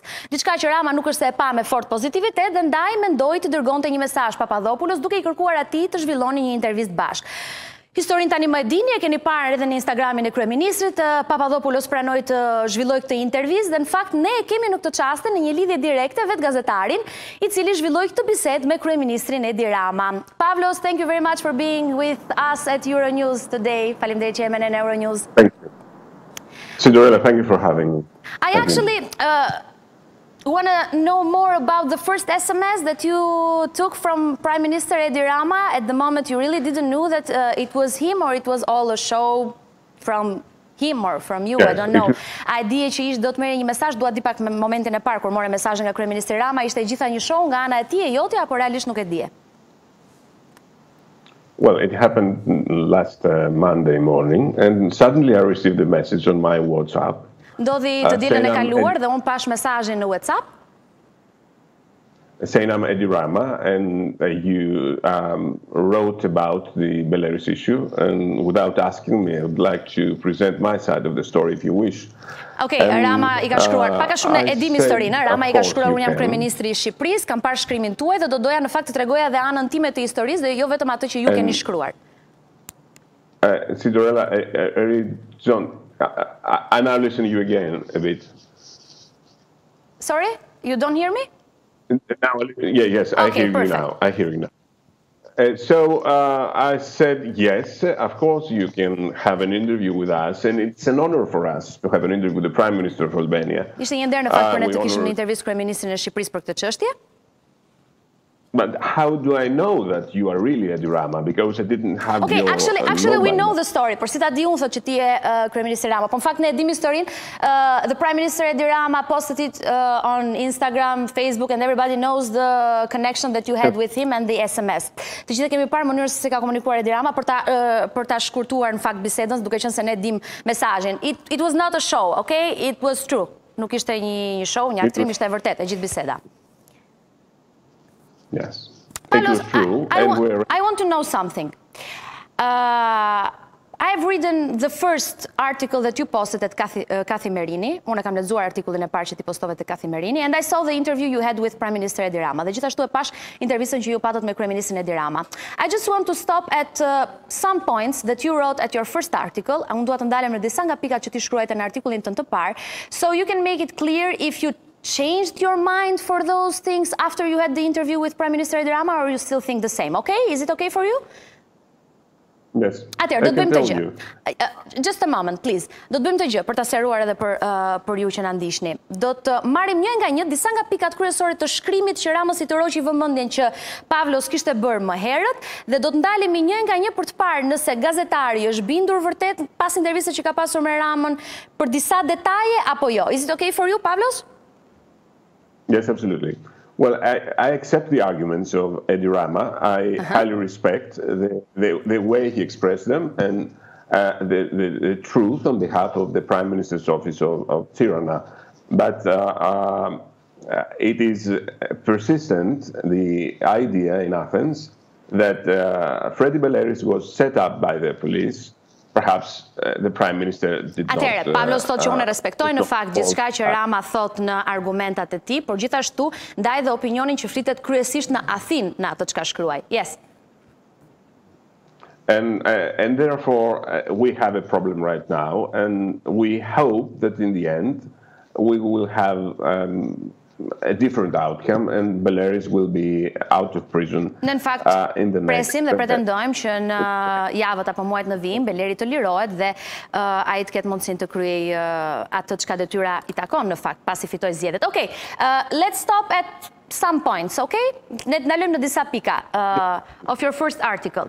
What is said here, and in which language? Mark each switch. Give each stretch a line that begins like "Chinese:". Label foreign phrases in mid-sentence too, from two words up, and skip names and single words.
Albanian: Diçka që Rama nuk është se e pa me fort pozitivitet dhe ndaj mendoi të dërgonte një mesazh Papadopoulos duke i kërkuar atij të zhvilloni një intervistë bashkë. Historinë tani më e dini, e keni parë edhe në Instagramin e kryeministrit, Papadopoulos pranoi të zhvillojë këtë intervistë dhe në fakt ne e kemi në këtë çast në një lidhje direkte vetë gazetarin i cili zhvilloi këtë bisedë me kryeministrin Edi Rama.
English: Pavlos, thank you very much for being with us at Euronews today.
Albanian: Faleminderit që jemi në Euronews.
English: Thank you. Sidorela, thank you for having me. I actually want to know more about the first SMS that you took from Prime Minister Edi Rama. At the moment, you really didn't know that it was him, or it was all a show from him or from you, yes, I don't know.
Albanian: A dije që ishte do të merre një mesazh, dua di pak me momentin e parë kur morë mesazhin nga kryeministri Rama, ishte gjitha një show nga ana e tij e jote apo realisht nuk e dije?
English: Well, it happened last Monday morning, and suddenly I received a message on my WhatsApp.
Albanian: Ndodhi të dielën e kaluar dhe unë pash mesazhin në WhatsApp.
English: Saying I'm Edi Rama, and you wrote about the Beleri issue, and without asking me, I would like to present my side of the story if you wish.
Albanian: Okay, Rama i ka shkruar, pak a shumë ne e dim historinë, Rama i ka shkruar, unë jam kryeministri i Shqipërisë, kam parë shkrimin tuaj dhe do doja në fakt të tregoja edhe anën time të historisë dhe jo vetëm atë që ju keni shkruar.
English: Sidorela, John, I now listen to you again a bit. Sorry, you don't hear me? Now, yes, I hear you now. I hear you now. So I said, yes, of course you can have an interview with us, and it's an honor for us to have an interview with the Prime Minister of Albania.
Albanian: Ishte një nder në fakt për ne të kishim një intervistë kryeministrin e Shqipërisë për këtë çështje.
English: But how do I know that you are really Edi Rama? Because I didn't have okay, your actually we know the story.
Albanian: Por si ta di unë thotë që ti je kryeministri Rama. Po në fakt ne e dim historinë.
English: The Prime Minister Edi Rama posted it on Instagram, Facebook, and everybody knows the connection that you had with him and the SMS.
Albanian: Të gjithë kemi parë mënyrën se si ka komunikuar Edi Rama për ta shkurtuar në fakt bisedën, duke qenë se ne dim mesazhin.
English: It was not a show, okay? It was true.
Albanian: Nuk ishte një show, një aktrim, ishte e vërtetë e gjithë biseda.
English: Yes, it was true. I want to know something. I've written the first article that you posted at Kathimerini.
Albanian: Unë kam lexuar artikullin e parë që ti postove te Kathimerini,
English: and I saw the interview you had with Prime Minister Edi Rama.
Albanian: Dhe gjithashtu e pash intervistën që ju patët me kryeministrin Edi Rama.
English: I just want to stop at some points that you wrote at your first article.
Albanian: Unë dua të ndalem në disa nga pikat që ti shkruajte në artikullin tënd të parë,
English: so you can make it clear if you changed your mind for those things after you had the interview with Prime Minister Edi Rama, or you still think the same? Okay? Is it okay for you? Yes.
Albanian: Atëherë, do të bëjmë të gjë.
English: Just a moment, please.
Albanian: Do të bëjmë të gjë për ta seruar edhe për ju që na ndiqni. Do të marrim një nga një disa nga pikat kryesore të shkrimit që Ramës i tërhoqi vëmendjen që Pavlos kishte bërë më herët dhe do të ndalemi një nga një për të parë nëse gazetari është bindur vërtet pas intervistës që ka pasur me Ramën për disa detaje apo jo.
English: Is it okay for you, Pavlos? Yes, absolutely. Well, I accept the arguments of Edi Rama. I highly respect the way he expressed them and the truth on behalf of the Prime Minister's office of Tirana. But it is persistent, the idea in Athens, that Fredi Beleri was set up by the police. Perhaps the Prime Minister did not...
Albanian: Atëherë, Pavlos thot që unë respektoj në fakt gjithçka që Rama thot në argumentat e tij, por gjithashtu ndaj dhe opinionin që flitet kryesisht në Athinë në atë çka shkruaj.
English: Yes. And therefore we have a problem right now, and we hope that in the end we will have a different outcome and Beleri will be out of prison.
Albanian: Në fakt, presim dhe pretendojmë që në javët apo muajt në vijim Beleri të lirohet dhe ai të ketë mundësinë të kryejë atë çka detyra i takon në fakt pasi fitoi zgjedhjet.
English: Okay, let's stop at some points, okay?
Albanian: Ne ndalojmë në disa pika
English: of your first article.